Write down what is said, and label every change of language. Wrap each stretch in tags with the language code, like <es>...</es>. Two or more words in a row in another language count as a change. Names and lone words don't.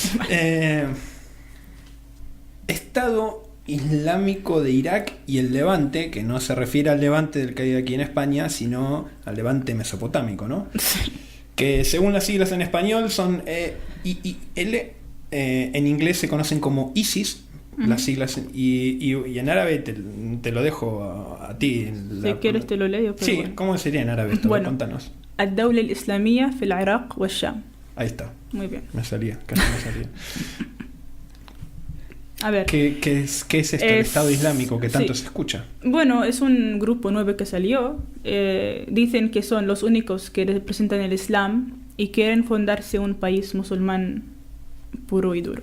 <es>Estado Islámico de Irak y el Levante, que no se refiere al Levante del que hay aquí en España, sino al Levante mesopotámico, ¿no? Sí. Que según las siglas en español son IIL, en inglés se conocen como ISIS. Las siglas y en árabe te lo dejo a ti. Si quieres te lo leo. Sí, bueno. ¿Cómo sería en árabe esto? Bueno, contanos.</es> <ar>الدولة الإسلامية في العراق والشام.</ar> <es>Ahí está. Muy bien. Me salía, casi me salía. A ver. ¿Qué es esto, el Estado Islámico que tanto se escucha? Bueno, es un grupo nuevo que salió. Dicen que son los únicos que representan el Islam y quieren fundarse un país musulmán puro y duro.</es>